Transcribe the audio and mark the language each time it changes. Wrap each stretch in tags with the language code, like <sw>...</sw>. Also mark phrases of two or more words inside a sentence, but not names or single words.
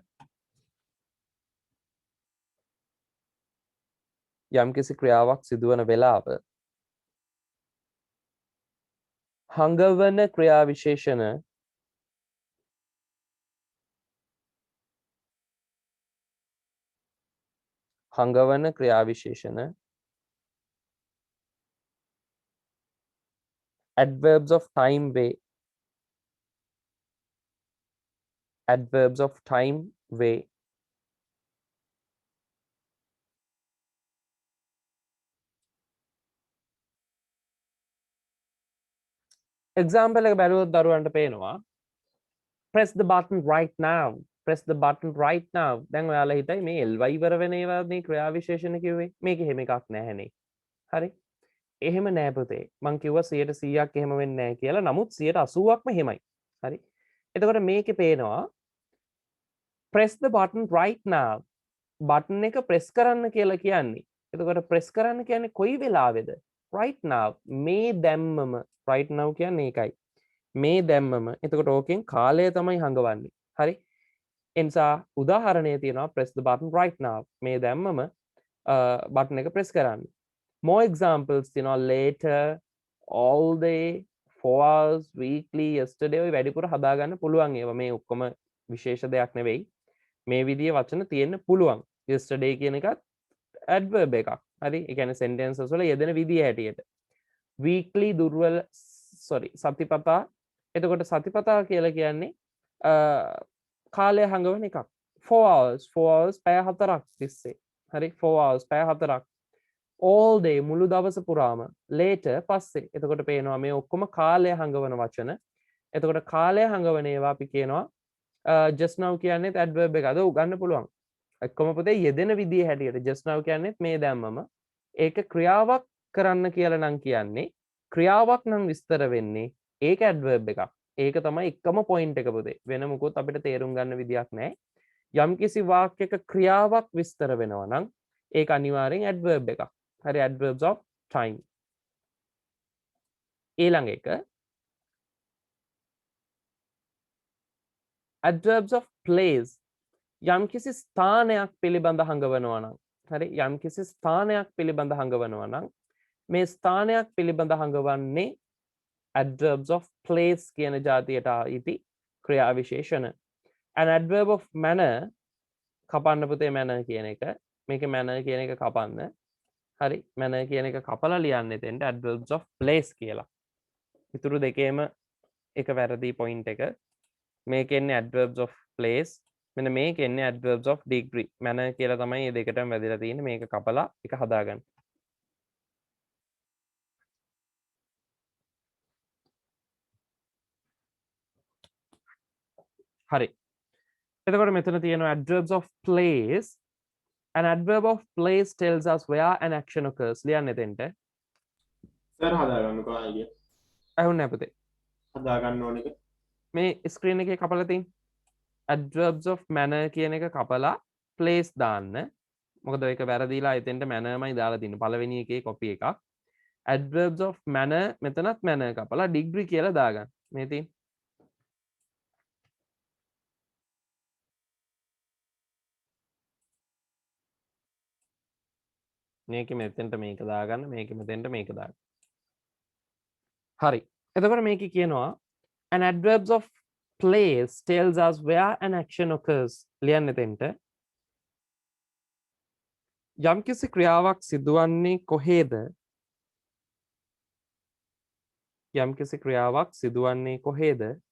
<si>යම්කිසි ක්‍රියාවක් සිදුවන වෙලාව හඟවන ක්‍රියා විශේෂණ හඟවන ක්‍රියා විශේෂණ</si> <en>adverbs of time way. adverbs of time way.</en> <si>example එක බැලුවොත් දරුවන්ට පේනවා</si> <en>press the button right now. press the button right now.</en> <si>දැන් ඔයාලා හිතයි මේ ly ඉවර වෙන ඒවා මේ ක්‍රියා විශේෂණ කිව්වේ. මේක එහෙම එකක් නැහැනේ. හරි. එහෙම නෑ පුතේ. මං කිව්වා 100%ක් එහෙම වෙන්නේ නැහැ කියලා. නමුත් 80%ක්ම එහෙමයි. හරි. එතකොට මේකේ පේනවා</si> <en>press the button right now.</en> <si>button එක press කරන්න කියලා කියන්නේ. එතකොට press කරන්න කියන්නේ කොයි වෙලාවේද?</si> <en>right now.</en> <si>මේ දැම්මම</si> <en>right now</en> <si>කියන්නේ ඒකයි. මේ දැම්මම. එතකොට ඕකෙන් කාලය තමයි හංගවන්නේ. හරි. එනිසා උදාහරණය තියෙනවා</si> <en>press the button right now.</en> <si>මේ දැම්මම button එක press කරන්න.</si> <en>more examples</en> <si>තියෙනවා</si> <en>later, all day, 4 hours, weekly, yesterday</en> <si>ඔය වැඩිපුර හදාගන්න පුළුවන් ඒවා. මේ ඔක්කොම විශේෂ දෙයක් නෙවෙයි. මේ විදිහේ වචන තියෙන්න පුළුවන්. yesterday කියන එකත් adverb එකක්. හරි. ඒ කියන්නේ sentences වල යෙදෙන විදිය හැටියට. weekly දුර්වල සතිපතා. එතකොට සතිපතා කියලා කියන්නේ කාලය හංගවන එකක්.</si> <en>4 hours</en> <si>පැය 4ක් තිස්සේ. හරි.</si> <en>4 hours</en> <si>පැය 4ක්.</si> <en>all day</en> <si>මුළු දවස පුරාම. later පස්සේ. එතකොට පේනවා මේ ඔක්කොම කාලය හංගවන වචන. එතකොට කාලය හංගවන ඒවා අපි කියනවා</si> <en>just now</en> <si>කියන්නේත් adverb එක. අද උගන්න පුළුවන්. එක්කම පුතේ යෙදෙන විදිය හැටියට</si> <en>just now</en> <si>කියන්නේත් මේ දැම්මම. ඒක ක්‍රියාවක් කරන්න කියලා නම් කියන්නේ ක්‍රියාවක් නම් විස්තර වෙන්නේ ඒක adverb එකක්. ඒක තමයි එකම point එක පුතේ. වෙන මොකොත් අපිට තේරුම් ගන්න විදියක් නැහැ. යම්කිසි වාක්‍යයක ක්‍රියාවක් විස්තර වෙනවා නම් ඒක අනිවාර්යෙන් adverb එකක්. හරි.</si> <en>adverbs of time.</en> <si>ඊළඟ එක</si> <en>adverbs of place.</en> <si>යම්කිසි ස්ථානයක් පිළිබඳ හඟවනවා නම් හරි. යම්කිසි ස්ථානයක් පිළිබඳ හඟවනවා නම් මේ ස්ථානයක් පිළිබඳ හඟවන්නේ</si> <en>adverbs of place</en> <si>කියන જાතියට අයිති ක්‍රියා විශේෂණ.</si> <en>an adverb of manner</en> <si>කපන්න පුතේ manner කියන එක. මේකේ manner කියන එක කපන්න. හරි manner කියන එක කපලා ලියන්න එතෙන්ට</si> <en>adverbs of place</en> <si>කියලා. ඉතුරු දෙකේම එක වැරදි point එක. මේකේ එන්නේ</si> <en>adverbs of place.</en> <si>මෙන්න මේකේ එන්නේ</si> <en>adverbs of degree.</en> <si>manner කියලා තමයි මේ දෙකටම වැදලා තියෙන්නේ. මේක කපලා එක හදාගන්න. හරි. එතකොට මෙතන තියෙනවා</si> <en>adverbs of place. An adverb of place tells us where an action occurs.</en> <si>ලියන්න එතෙන්ට. සර් හදාගන්නකෝ ආයෙ. ඇහුන්නේ අපතේ. හදාගන්න ඕන එක. මේ ස්ක්‍රීන් එකේ කපලා තියෙන</si> <en>adverbs of manner</en> <si>කියන එක කපලා place දාන්න. මොකද ඒක වැරදිලා එතෙන්ට mannerමයි දාලා තියෙන්නේ. පළවෙනි එකේ copy එකක්.</si> <en>adverbs of manner</en> <si>මෙතනත් manner කපලා degree කියලා දාගන්න. මේ තියෙන මේකෙ මෙතෙන්ට මේක දාගන්න, මේකෙ මෙතෙන්ට මේක දාගන්න. හරි. එතකොට මේකේ කියනවා</si> <en>an adverbs of place tells us where an action occurs.</en> <si>ලියන්න එතෙන්ට. යම්කිසි ක්‍රියාවක් සිදුවන්නේ කොහේද? යම්කිසි ක්‍රියාවක් සිදුවන්නේ කොහේද?</si>